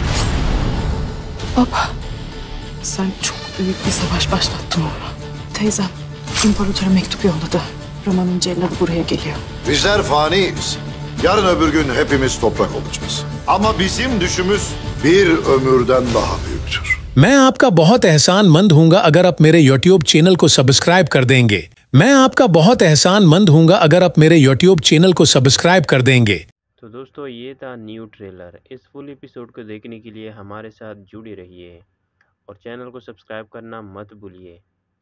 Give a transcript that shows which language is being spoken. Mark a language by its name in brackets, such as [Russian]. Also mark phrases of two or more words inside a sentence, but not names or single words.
[Turkish] Baba, sen çok büyük bir savaş başlattın oğlum. Teyzem imparatora mektup yolladı. Roma'nın celladı buraya geliyor. Bizler faniyiz. Yarın öbür gün hepimiz toprak olacağız. Ama bizim düşümüz bir ömürden daha büyüktür. [Hindi] मैं आपका बहुत एहसानमंद हूंगा अगर आप मेरे YouTube चैनल को सब्सक्राइब कर देंगे। मैं आपका बहुत एहसानमंद हूंगा अगर आप मेरे YouTube चैनल को सब्सक्राइब कर देंगे। तो दोस्तों ये था [English] new trailer. [Hindi] इस [English] full episode [Hindi] को देखने के लिए हमारे साथ जुड़े रहिए और चैनल को सब्सक्राइब करना मत भूलिए।